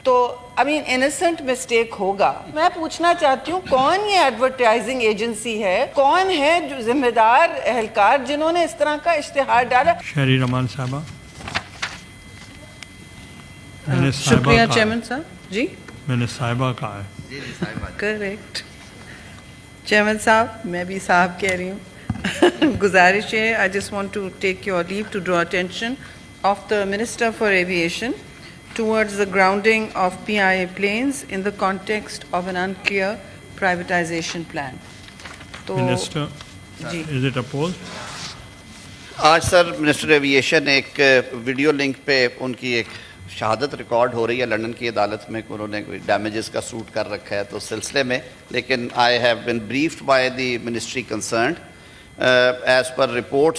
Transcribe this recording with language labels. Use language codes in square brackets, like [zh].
[ur] تو innocent mistake ہوگا. میں پوچھنا چاہتی ہوں کون یہ ایڈورٹائزنگ ایجنسی ہے، کون ہے جو ذمہ دار اہلکار جنہوں نے اس طرح کا اشتہار ڈالا؟ شہری رحمان صاحبہ. شکریہ چیئرمین صاحب. جی میں نے صاحبہ کہا ہے. کریکٹ چیئرمین صاحب، میں بھی صاحب کہہ رہی ہوں. گزارش ہے، [en] I just want to take your leave to draw attention of the Minister for Aviation towards the grounding of PIA planes in the context of an unclear privatization plan. [ur] تو [en] Minister, is it opposed? [ur] آج سر minister aviation ایک video link پہ ان کی ایک شہادت record ہو رہی ہے London کی عدالت میں کہ انہوں نے کوئی ڈیمیجز کا سوٹ کر رکھا ہے تو سلسلے میں، لیکن [en] I have been briefed by the ministry concerned as per report.